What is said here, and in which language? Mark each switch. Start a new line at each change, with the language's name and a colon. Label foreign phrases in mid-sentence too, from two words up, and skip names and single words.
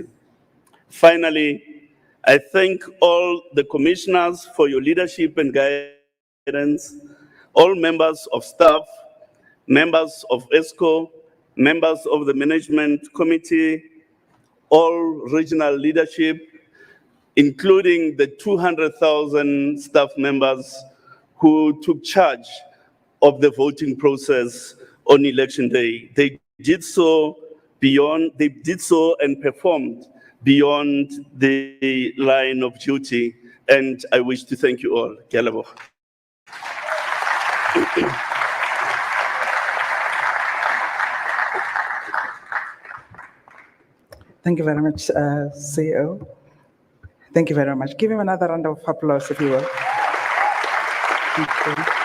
English: Finally, I thank all the commissioners for your leadership and guidance, all members of staff, members of ESCO, members of the management committee, all regional leadership, including the 200,000 staff members who took charge of the voting process on election day. They did so and performed beyond the line of duty, and I wish to thank you all.
Southern Sotho: Ke a leboha.
English: Thank you very much, CEO. Thank you very much. Give him another round of applause, if you will. Thank you.